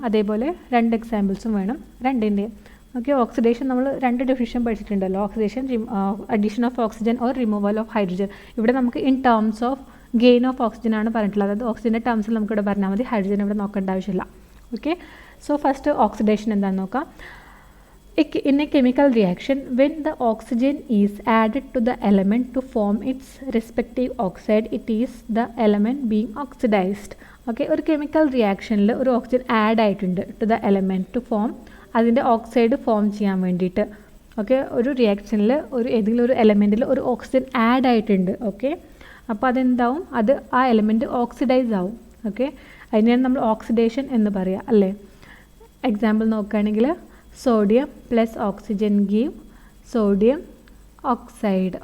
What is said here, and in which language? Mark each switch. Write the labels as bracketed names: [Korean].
[Malayalam] അതേപോലെ 2 എക്സാമ്പിൾസും വേണം രണ്ടിൻ്റെയും. ഓക്കെ, ഓക്സിഡേഷൻ നമ്മൾ 2 definition പഠിച്ചിട്ടുണ്ടല്ലോ, oxidation, [English] Addition of oxygen or removal of hydrogen. [Malayalam] ഇവിടെ നമുക്ക് in terms of gain of oxygen ആണ് പറഞ്ഞിട്ടുള്ളത്. അതായത് ഓക്സിജൻ്റെ ടേംസിൽ നമുക്കിവിടെ പറഞ്ഞാൽ മതി, ഹൈഡ്രജൻ ഇവിടെ നോക്കേണ്ട ആവശ്യമില്ല. ഓക്കെ, സോ ഫസ്റ്റ് ഓക്സിഡേഷൻ എന്താണെന്ന് നോക്കാം. [English] In a chemical reaction, when the oxygen is added to the element to form its respective oxide, it is the element being oxidized. [Malayalam] Okay, ഒരു കെമിക്കൽ റിയാക്ഷനിൽ ഒരു ഓക്സിജൻ ആഡ് ആയിട്ടുണ്ട് [English] to the element to form [Malayalam] അതിൻ്റെ oxide form ചെയ്യാൻ വേണ്ടിയിട്ട്. Okay, ഒരു റിയാക്ഷനിൽ ഏതെങ്കിലും ഒരു എലമെൻറ്റിൽ ഒരു ഓക്സിജൻ ആഡ് ആയിട്ടുണ്ട്. ഓക്കെ, അപ്പോൾ അതെന്താവും? അത് ആ എലമെൻറ്റ് ഓക്സിഡൈസ് ആവും. ഓക്കെ, അതിനെയാണ് നമ്മൾ ഓക്സിഡേഷൻ എന്ന് പറയുക അല്ലേ. എക്സാമ്പിൾ നോക്കുകയാണെങ്കിൽ [English] Sodium plus oxygen give sodium oxide.